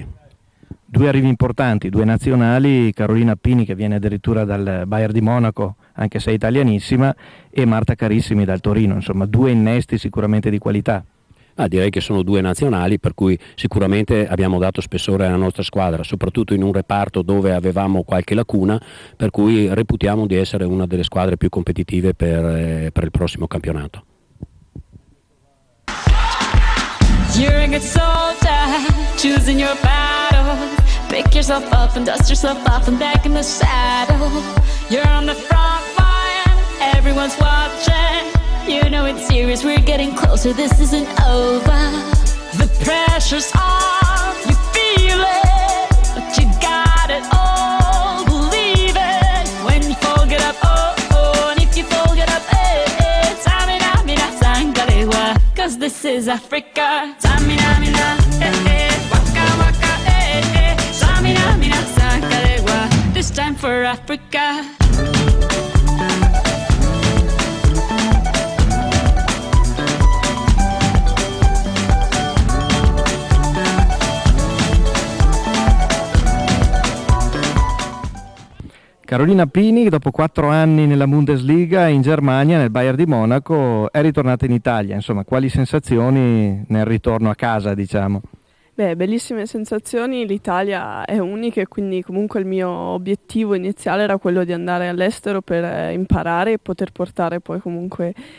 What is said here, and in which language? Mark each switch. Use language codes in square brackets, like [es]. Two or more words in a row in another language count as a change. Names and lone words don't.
[it] Due arrivi importanti, due nazionali, Carolina Pini che viene addirittura dal Bayern di Monaco, anche se è italianissima, e Marta Carissimi dal Torino, insomma due innesti sicuramente di qualità. Direi che sono due nazionali, per cui sicuramente abbiamo dato spessore alla nostra squadra, soprattutto in un reparto dove avevamo qualche lacuna, per cui reputiamo di essere una delle squadre più competitive per il prossimo campionato. [en] You're a good soldier, choosing your battle. Pick yourself up and dust yourself off and back in the saddle. You're on the front line, everyone's watching. You know it's serious, we're getting closer, this isn't over. The pressure's on, you feel it, but you got it all, believe it. When you fall, get up, oh, oh, and if you fall, get up, eh, eh. Samina, mina, sangalewa, cause this is Africa. Samina, mina, eh, eh, waka, waka, eh, eh. Samina, mina, sangalewa, this time for Africa. [it] Carolina Pini, dopo 4 anni nella Bundesliga in Germania, nel Bayern di Monaco, è ritornata in Italia. Insomma, quali sensazioni nel ritorno a casa, diciamo? Beh, bellissime sensazioni, l'Italia è unica e quindi comunque il mio obiettivo iniziale era quello di andare all'estero per imparare e poter portare poi comunque